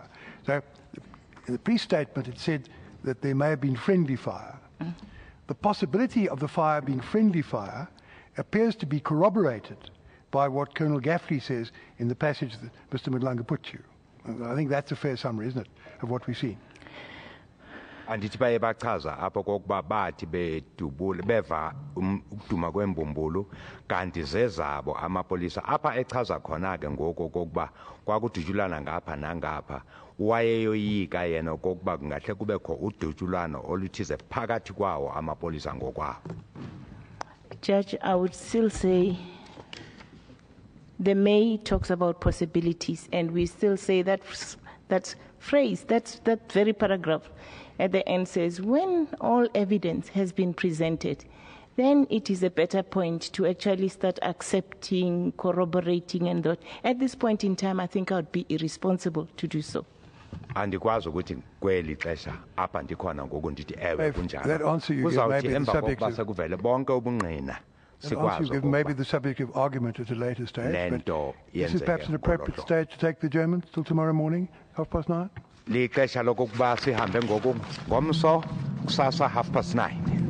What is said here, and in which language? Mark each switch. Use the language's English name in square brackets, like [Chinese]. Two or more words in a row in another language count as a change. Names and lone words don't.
[English] So, in the police statement, it said that there may have been friendly fire. The possibility of the fire being friendly fire appears to be corroborated by what Colonel Gaffney says in the passage that Mr. Madlanga put to you. I think that's a fair summary, isn't it, of what we've seen. [Xhosa] Andithi baye bachaza apho kokuba bathi bedubula beva ukuduma kwembumbulu kanti zezabo amapolisa apha echaza khona ke ngoko kokuba kwakudutshulana ngapha nangapha wayeyoyika yena kokuba kungahle kubekho udutshulano oluthize phakathi kwawo amapolisa ngokwawo. [English] Judge, I would still say the May talks about possibilities, and we still say that phrase, that very paragraph at the end says, when all evidence has been presented, then it is a better point to actually start accepting, corroborating, and that. At this point in time, I think I would be irresponsible to do so. [Xhosa] Andikwazi ukuthi kweli xesha apha ndikhona ngoku ndithi ewe kunjalo. [English] That answer you give may be the subject of [Xhosa] sekuvele bonke ubungqina. [English] Maybe the subject of argument at a later stage. But this is perhaps an appropriate stage to take the Germans till tomorrow morning, 9:30. [Xhosa] Lixesha lokuba sihambe ngoku ngomso kusasa 9:30.